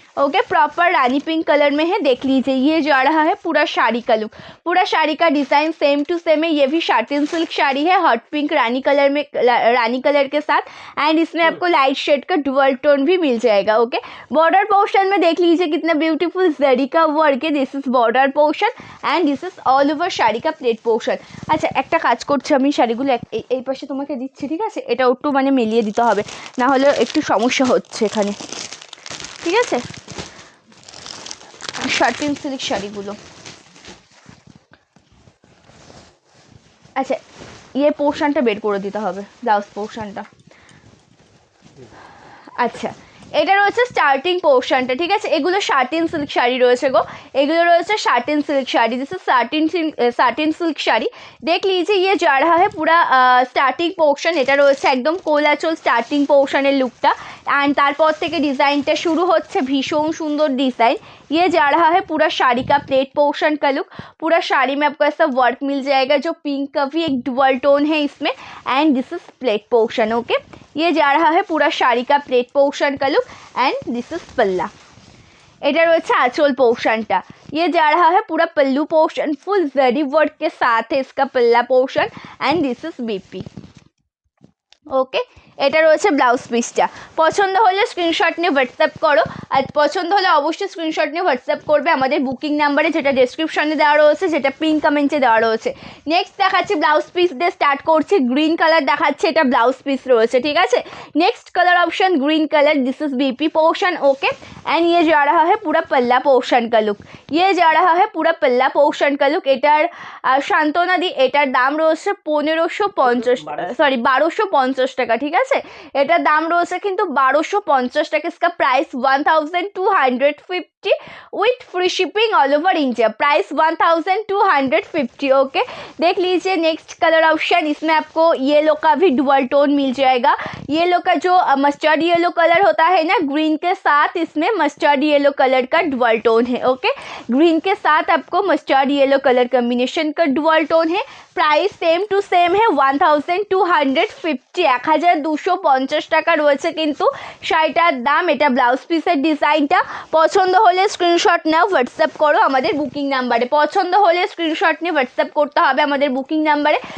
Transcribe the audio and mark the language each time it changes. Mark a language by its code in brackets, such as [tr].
[hi] Okay, proper रानी pink colour में है, देख लीजिए ये जा रहा है पूरा साड़ी का लुक, पूरा साड़ी का डिज़ाइन सेम टू सेम है। ये भी साटिन सिल्क साड़ी है, हॉट पिंक रानी कलर में, रानी कलर के साथ एंड इसमें आपको लाइट शेड का डुअल टोन भी मिल जाएगा। ओके, बॉर्डर पोर्शन में देख लीजिए कितना ब्यूटीफुल जरी का वर्क है। [en] This is border portion and this is all over sari का plate portion. [bn] আচ্ছা, একটা কাজ করছি আমি, শাড়িগুলো এই পাশে তোমাকে দিচ্ছি, ঠিক আছে? এটা একটু মানে মিলিয়ে দিতে হবে, না হলে একটু সমস্যা হচ্ছে এখানে, ঠিক আছে? শাটিন সিল্ক শাড়িগুলো। আচ্ছা, ये পোর্শনটা বের করে দিতে হবে, ব্লাউজ পোর্শনটা। আচ্ছা, এটা রয়েছে স্টার্টিং পোর্শনটা, ঠিক আছে? এগুলো শাটিন সিল্ক শাড়ি রয়েছে গো, এগুলো রয়েছে satin silk sari. [hi] This is satin silk sari. देख लीजिए ये जा रहा है पूरा স্টার্টিং পোর্শন। [bn] এটা রয়েছে একদম কোলাচল স্টার্টিং পোর্শনের লুকটা एंड তারপর থেকে ডিজাইনটা শুরু হচ্ছে, ভীষণ সুন্দর ডিজাइन। [hi] ये जा रहा है पूरा साड़ी का प्लेट पोर्शन का लुक, पूरा साड़ी में आपको ऐसा वर्क मिल जाएगा जो पिंक का भी एक डुअल टोन है इसमें and this is plate portion. Okay, ये जा रहा है पूरा साड़ी का प्लेट पोर्शन का लुक एंड दिस इज पल्ला। [bn] এটা রয়েছে আঁচল পোর্শনটা। [hi] ये जा रहा है पूरा पल्लू पोर्शन, फुल जरी वर्क के साथ है इसका पल्ला portion and this is BP. [bn] Okay, এটা রয়েছে ব্লাউজ পিসটা। পছন্দ হলে স্ক্রিনশট নিয়ে হোয়াটসঅ্যাপ করো, আর পছন্দ হলে অবশ্যই স্ক্রিনশট নিয়ে হোয়াটসঅ্যাপ করবে আমাদের বুকিং নাম্বারে, যেটা ডেসক্রিপশনে দেওয়া রয়েছে, যেটা পিন কমেন্টে দেওয়া রয়েছে। নেক্সট দেখাচ্ছি ব্লাউজ পিস দিয়ে স্টার্ট করছি। গ্রিন কালার দেখাচ্ছে, এটা ব্লাউজ পিস রয়েছে, ঠিক আছে? [hi] Next colour option green colour, this is BP portion. Okay, and ये जा रहा है पूरा पल्ला पोर्शन का लुक, ये जा रहा है पूरा पल्ला पोर्शन का लुक। [bn] এটার শান্তনা দি, এটার দাম রয়েছে 1250 টাকা, ঠিক আছে? এটার দাম রয়েছে কিন্তু 1250 টাকা। [hi] इसका price 1250 with free shipping all over India, price 1250। Okay, देख लीजिए नेक्स्ट कलर ऑप्शन, इसमें आपको येलो का भी डुअल टोन मिल जाएगा। येलो का जो मस्टर्ड येलो कलर होता है ना, ग्रीन के साथ इसमें मस्टर्ड येलो कलर का डुअल टोन है। ओके, ग्रीन के साथ आपको मस्टर्ड येलो कलर कॉम्बिनेशन का डुअल टोन है। प्राइस सेम टू सेम है 1250, 1250 [bn] টাকা রয়েছে কিন্তু শাড়িটার দাম। এটা ব্লাউজ পিসের ডিজাইনটা। পছন্দ হলে স্ক্রিনশট নাও, হোয়াটসঅ্যাপ করো আমাদের বুকিং নাম্বারে। পছন্দ হলে স্ক্রিনশট নিয়ে হোয়াটসঅ্যাপ করতে হবে আমাদের বুকিং নাম্বারে।